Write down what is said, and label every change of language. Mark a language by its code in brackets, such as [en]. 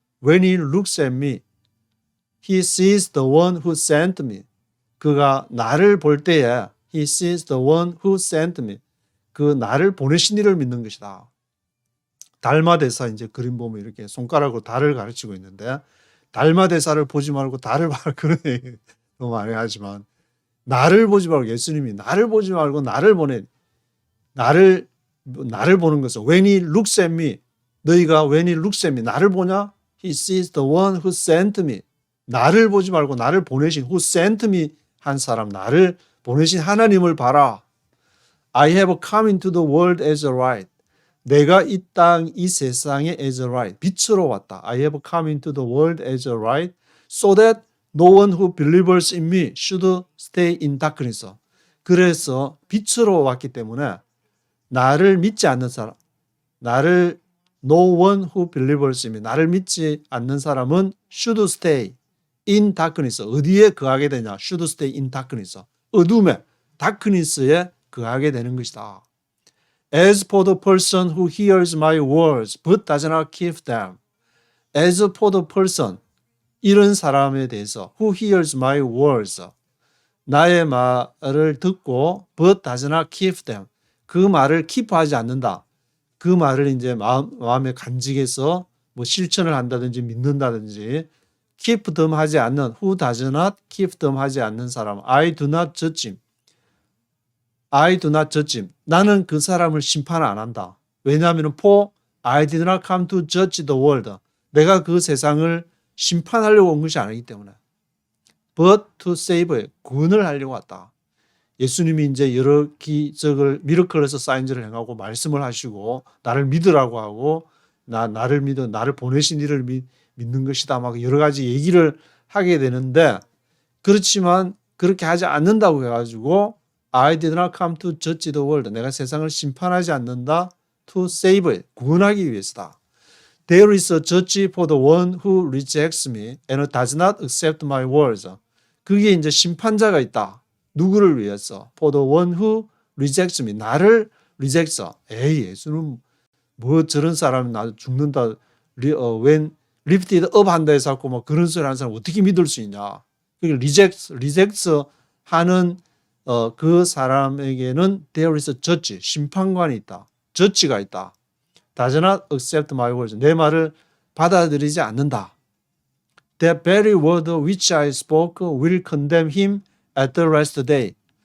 [en] When he looks at me, he sees the one who sent me. 그가 나를 볼 때에 he sees the one who sent me. [ko] 그 나를 보내신 이를 믿는 것이다. 달마대사 이제 그림 보면 이렇게 손가락으로 달을 가르치고 있는데 달마대사를 보지 말고 달을 봐 그런 얘기 너무 많이 하지만 나를 보지 말고 예수님이 나를 보지 말고 나를 보내 나를 [en] 나를 보는 것은 when he looks at me 너희가 when he looks at me 나를 보냐? [ko] He sees the one who sent me 나를 보지 말고 나를 보내신 who sent me 한 사람 나를 보내신 하나님을 봐라. [en] I have come into the world as a light. [ko] 내가 이 땅, 이 세상에 as a light. 빛으로 왔다. [en] I have come into the world as a light so that no one who believes in me should stay in darkness. [ko] 그래서 빛으로 왔기 때문에 나를 믿지 않는 사람, 나를 no one who believes in me, 나를 믿지 않는 사람은 should stay in darkness. 어디에 거하게 되냐? [en] should stay in darkness. [ko] 어둠에, darkness에 거하게 되는 것이다. [en] As for the person who hears my words but does not keep them. As for the person, 이런 사람에 대해서 who hears my words, 나의 말을 듣고 but does not keep them. [ko] 그 말을 keep하지 않는다. 그 말을 이제 마음에 간직해서 뭐 실천을 한다든지 믿는다든지 keep them 하지 않는 who does not keep them 하지 않는 사람 I do not judge him. [en] I do not judge him. [ko] 나는 그 사람을 심판 안 한다. [en] 왜냐하면 for I did not come to judge the world. [ko] 내가 그 세상을 심판하려고 온 것이 아니기 때문에 but to save 구원을 하려고 왔다. 예수님이 이제 여러 기적을 미러클에서 사인즈를 행하고 말씀을 하시고 나를 믿으라고 하고 나를 믿어 나를 보내신 이를 믿는 것이다 막 여러 가지 얘기를 하게 되는데 그렇지만 그렇게 하지 않는다고 해가지고 I did not come to judge the world. 내가 세상을 심판하지 않는다. To save 구원하기 위해서다. [en] There is a judge for the one who rejects me and does not accept my words. [ko] 그게 이제 심판자가 있다. 누구를 위해서? [en] For the one who rejects me. [ko] 나를 rejects. 에이, 예수는 뭐 저런 사람이 나 죽는다. when lifted up 한다 해서 뭐 그런 소리 하는 사람 어떻게 믿을 수 있냐. rejects 하는 그 사람에게는 there is a judge. 심판관이 있다. judge가 있다. [en] does not accept my words. [ko] 내 말을 받아들이지 않는다. [en] That very word which I spoke will condemn him at the last day.